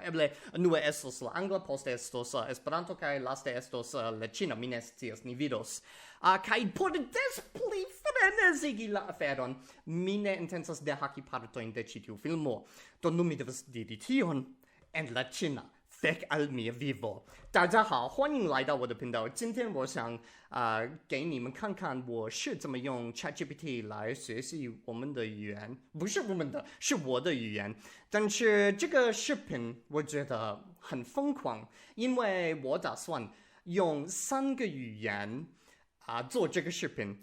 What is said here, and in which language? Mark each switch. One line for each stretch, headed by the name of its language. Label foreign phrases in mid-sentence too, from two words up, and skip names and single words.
Esperanto: Eble unue estos la angla, poste estos Esperanto kaj laste estos la ĉina, mi ne scias, ni vidos. Kai por des pli frenezigi la aferon, mi ne intencas dehaki partojn de ĉi tiu filmo. Do nun mi devas diri tion en la ĉina. Fek al mia vivo.
Chinese: 大家好，欢迎来到我的频道。今天我想给你们看看我是怎么用 ChatGPT 来学习我们的语言，不是我们的，是我的语言。但是这个视频我觉得很疯狂，因为我打算用3个语言做这个视频。